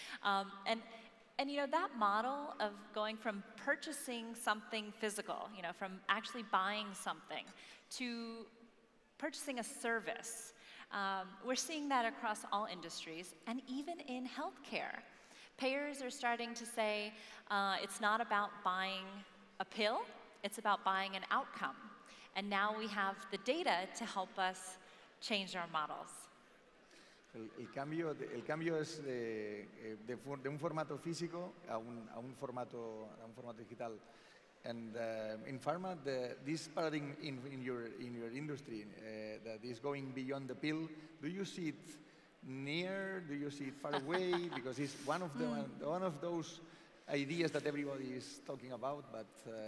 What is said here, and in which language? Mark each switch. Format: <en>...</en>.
<en>And that model of going from purchasing something physical, from actually buying something to purchasing a service, we're seeing that across all industries and even in healthcare. Payers are starting to say it's not about buying a pill, it's about buying an outcome. And now we have the data to help us change our models.</en> <es>El cambio es de un formato físico a un formato digital.</es> <en>And in pharma, this paradigm in your industry that is going beyond the pill, do you see it near? Do you see it far away? Because it's one of those ideas that everybody is talking about. But</en>